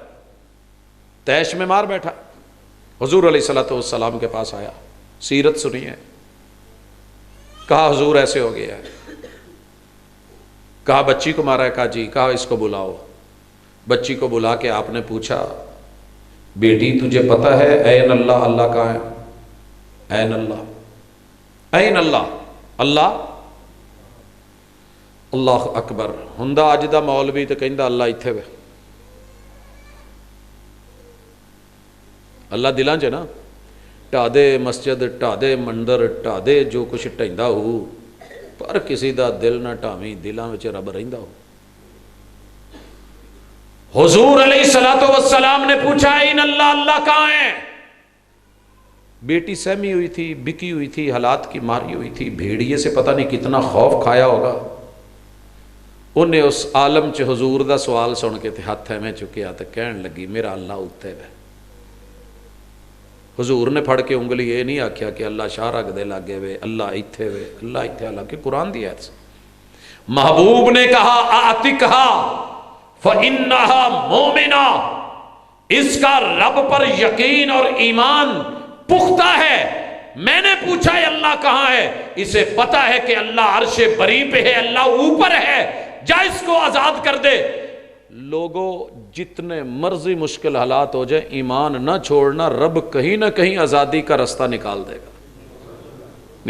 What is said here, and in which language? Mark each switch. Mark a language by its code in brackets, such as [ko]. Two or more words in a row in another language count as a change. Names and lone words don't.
[ur] تیش میں مار بیٹھا، حضور علیہ الصلوۃ والسلام کے پاس آیا، سیرت سنی ہے، کہا حضور ایسے ہو گیا ہے، کہا بچی کو مارا ہے، کہا جی، کہا اس کو بلاؤ۔ بچی کو بلا کے آپ نے پوچھا بیٹی تجھے پتہ ہے [ar] این اللہ، [ur] اللہ کہاں ہے؟ [ar] این اللہ، این اللہ، اللہ، اللہ اکبر۔ [pa] ہندا اج دا مولوی تے کہندا اللہ ایتھے وے، اللہ دلاں چ نا، ٹا دے مسجد، ٹا دے مندر، ٹا دے جو کچھ ٹیندا ہو، پر کسی دا دل نہ ٹاویں، دلاں وچ رب رہندا ہو۔ [ur] حضور علیہ الصلوۃ والسلام نے پوچھا [ar] این اللہ، [ur] اللہ کہاں ہے؟ بیٹی سہمی ہوئی تھی، بکی ہوئی تھی، حالات کی ماری ہوئی تھی، بھیڑیے سے پتہ نہیں کتنا خوف کھایا ہوگا۔ [pa] انہیں اس عالم چ حضور دا سوال سن کے تے ہاتھ میں چکیا تے کہن لگی میرا اللہ اتنے ہے۔ حضور نے پھڑ کے انگلی یہ نہیں آکھیا کہ اللہ شاہ رگ دے لاگے وے، اللہ ایتھے وے، اللہ ایتھے، [ur] حالانکہ قرآن دی آیت سے محبوب نے کہا آتکھا [ar] فَإِنَّهَا مُؤْمِنَةٌ، [ur] اس کا رب پر یقین اور ایمان پختہ ہے۔ میں نے پوچھا ہے اللہ کہاں ہے، اسے پتا ہے کہ اللہ عرش بری پہ ہے، اللہ اوپر ہے، جا اس کو آزاد کر دے۔ لوگوں جتنے مرضی مشکل حالات ہو جائیں ایمان نہ چھوڑنا، رب کہیں نہ کہیں آزادی کا رستہ نکال دے گا۔